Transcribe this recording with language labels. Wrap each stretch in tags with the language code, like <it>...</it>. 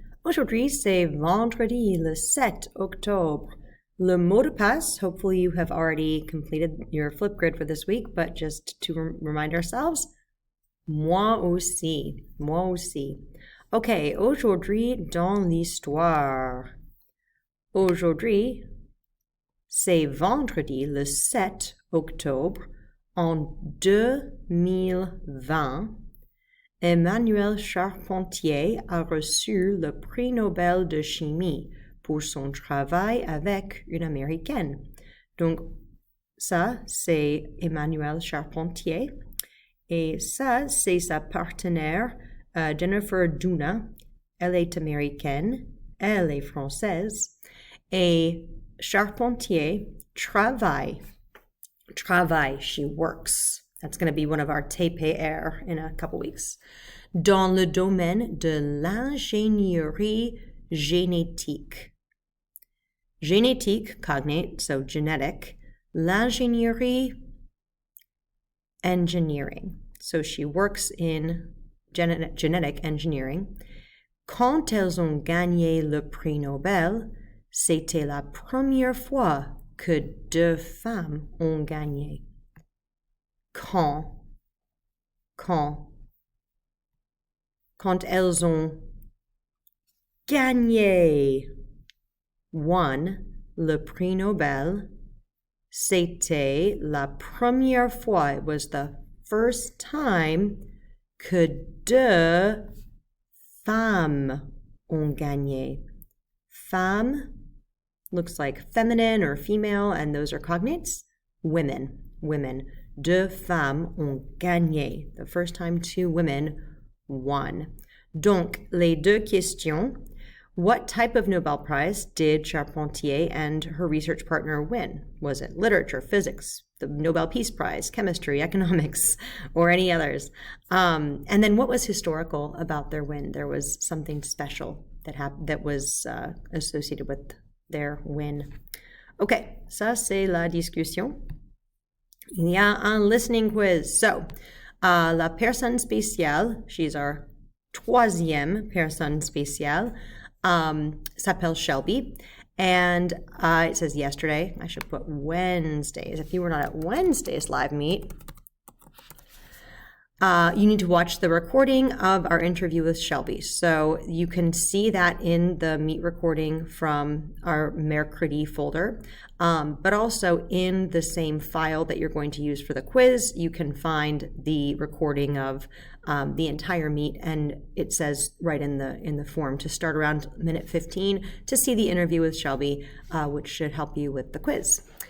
<fr>Aujourd'hui, c'est vendredi le 7 octobre. Le mot de passe,</fr> <en>hopefully you have already completed your Flipgrid for this week, but just to remind ourselves,</en> <fr>moi aussi, moi aussi. Okay, aujourd'hui dans l'histoire. Aujourd'hui, c'est vendredi le 7 octobre en 2020. Emmanuel Charpentier a reçu le prix Nobel de chimie pour son travail avec une Américaine. Donc, ça, c'est Emmanuel Charpentier. Et ça, c'est sa partenaire, Jennifer Doudna. Elle est américaine, elle est française. Et Charpentier travaille,</fr> <en>she works. That's going to be one of our TPR in a couple weeks.</en> <fr>Dans le domaine de l'ingénierie génétique.</fr> <en>Génétique, cognate, so genetic. L'ingénierie, engineering. So she works in genetic engineering.</en> <fr>Quand elles ont gagné le prix Nobel, c'était la première fois que deux femmes ont gagné. Quand elles ont gagné, won, le prix Nobel, c'était la première fois,</fr> <en>it was the first time</en> <fr>que deux femmes ont gagné.</fr> <en>Femme looks like feminine or female, and those are cognates. Women.</en> <fr>Deux femmes ont gagné.</fr> <en>The first time two women won.</en> <fr>Donc, les deux questions.</fr> <en>What type of Nobel Prize did Charpentier and her research partner win? Was it literature, physics, the Nobel Peace Prize, chemistry, economics, or any others? And then what was historical about their win? There was something special that was associated with their win.</en> <fr>Okay, ça c'est la discussion. Il y a un listening quiz. So, la personne spéciale,</fr> <en>she's our</en> <fr>troisième personne spéciale, s'appelle Shelby.</fr> <en>And it says yesterday. I should put Wednesdays. If you were not at Wednesday's live meet, you need to watch the recording of our interview with Shelby. So you can see that in the meet recording from our Mercredi folder, but also in the same file that you're going to use for the quiz, you can find the recording of the entire meet, and it says right in the form to start around minute 15 to see the interview with Shelby, which should help you with the quiz.</en>